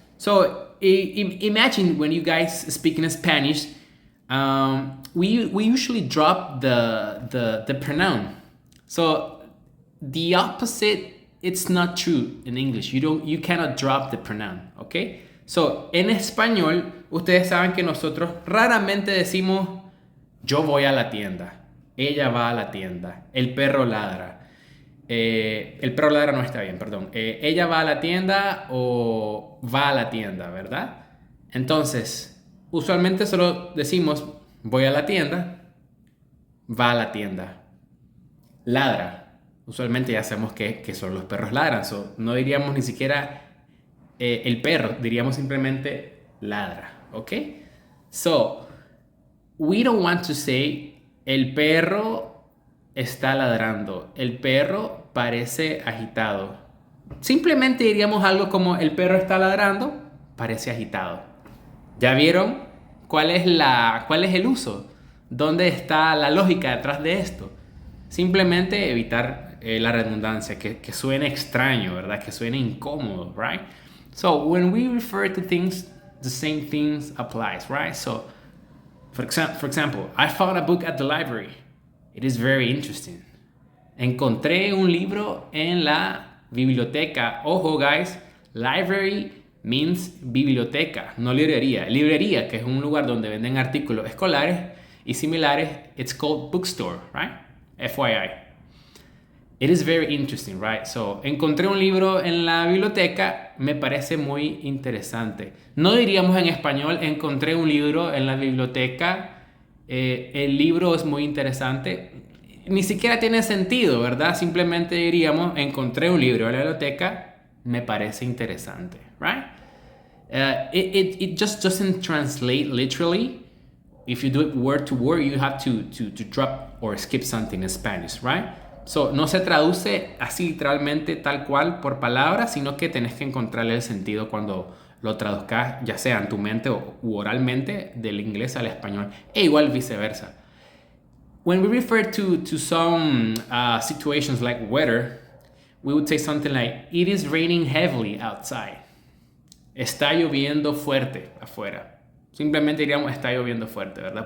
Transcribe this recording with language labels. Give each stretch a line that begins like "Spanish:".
English: So imagine when you guys speak in Spanish, we usually drop the pronoun. So the opposite, it's not true in English. You cannot drop the pronoun, okay?
Spanish: So en español, ustedes saben que nosotros raramente decimos yo voy a la tienda, ella va a la tienda, el perro ladra. El perro ladra no está bien, perdón. Ella va a la tienda o va a la tienda, ¿verdad? Entonces, usualmente solo decimos voy a la tienda, va a la tienda, ladra. Usualmente ya sabemos que son los perros ladran. So, no diríamos ni siquiera el perro, diríamos simplemente ladra, ¿ok? So,
English: we don't want to say
Spanish: el perro está ladrando, el perro parece agitado. Simplemente diríamos algo como el perro está ladrando, parece agitado. ¿Ya vieron cuál es el uso? ¿Dónde está la lógica detrás de esto? Simplemente evitar la redundancia, que suene extraño, ¿verdad? Que suene incómodo, right?
English: So when we refer to things, the same things applies, right? So for example, I found a book at the library. It is very interesting.
Spanish: Encontré un libro en la biblioteca. Ojo, guys, library means biblioteca, no librería. Librería, que es un lugar donde venden artículos escolares y similares,
English: it's called bookstore, right? FYI. It is very interesting, right?
Spanish: So, encontré un libro en la biblioteca, me parece muy interesante. No diríamos en español, encontré un libro en la biblioteca, el libro es muy interesante. Ni siquiera tiene sentido, ¿verdad? Simplemente diríamos, encontré un libro en la biblioteca, me parece interesante, right?
English: It just doesn't translate literally. If you do it word to word, you have to drop or skip something in Spanish, right?
Spanish: So, no se traduce así literalmente tal cual por palabras, sino que tenés que encontrarle el sentido cuando lo traduzcas, ya sea en tu mente u oralmente, del inglés al español, e igual viceversa.
English: When we refer to some situations like weather, we would say something like, it is raining heavily outside.
Spanish: Está lloviendo fuerte afuera. Simplemente diríamos, está lloviendo fuerte, ¿verdad?